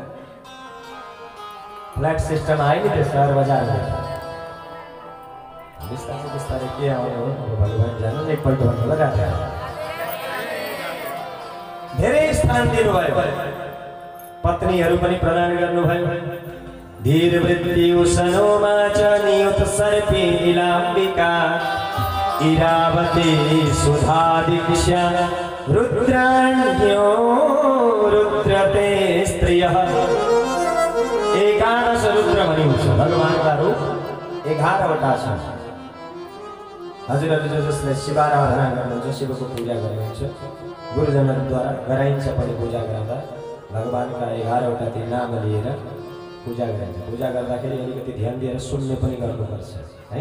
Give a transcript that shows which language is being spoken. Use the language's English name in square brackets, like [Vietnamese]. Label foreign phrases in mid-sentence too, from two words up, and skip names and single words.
[Nepali] फ्ल्याट सिस्टम आयो नि त्यो सहर बजारमा। बिस्तारै के आउने हो भगवान जानु। एकपल्ट भन्नु लगाएर धेरै स्थान दिनुभयो, पत्नीहरू पनि प्रदान गर्नुभयो। [Sanskrit] धीर मृत्यु सनोमा च नियुत सर्पी नीलाम्बिका इरावती सुधा दीक्षा रुद्राण्यो रुद्रते स्त्रियः। [Nepali] 11 रुद्र भनिन्छ भगवानका रूप 11वटा छन्। हजुरहरूले जसले शिवाराधना गर्नुहुन्छ, शिवको पूजा गर्नुहुन्छ, गुरुजनहरूद्वारा गराइन्छ पनि। पूजा गर्दा भगवानका 11वटा ती नाम लिएर पूजा गरिन्छ। पूजा गर्दाखेरि अलिकति ध्यान दिएर सुन्ने पनि गर्नुपर्छ है।